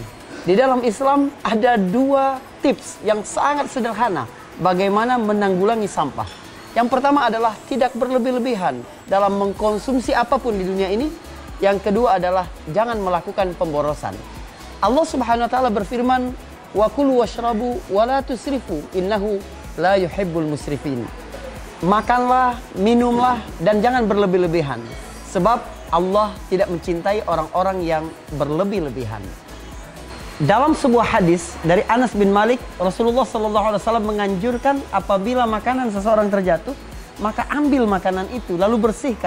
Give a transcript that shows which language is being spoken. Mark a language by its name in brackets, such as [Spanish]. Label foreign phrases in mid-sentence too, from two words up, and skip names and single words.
[Indonesian] Di dalam Islam ada dua tips yang sangat sederhana bagaimana menanggulangi sampah. Yang pertama adalah tidak berlebih-lebihan dalam mengkonsumsi apapun di dunia ini. Yang kedua adalah jangan melakukan pemborosan. Allah [Arabic] سبحانه وتعالى [Indonesian] berfirman, [Arabic] وكلوا واشربوا ولا تسرفوا إنه لا يحب المسرفين. [Indonesian] Makanlah, minumlah dan jangan berlebih-lebihan sebab Allah tidak mencintai orang-orang yang berlebih-lebihan. Dalam sebuah hadis dari Anas bin Malik, Rasulullah SAW menganjurkan apabila makanan seseorang terjatuh, maka ambil makanan itu lalu bersihkan.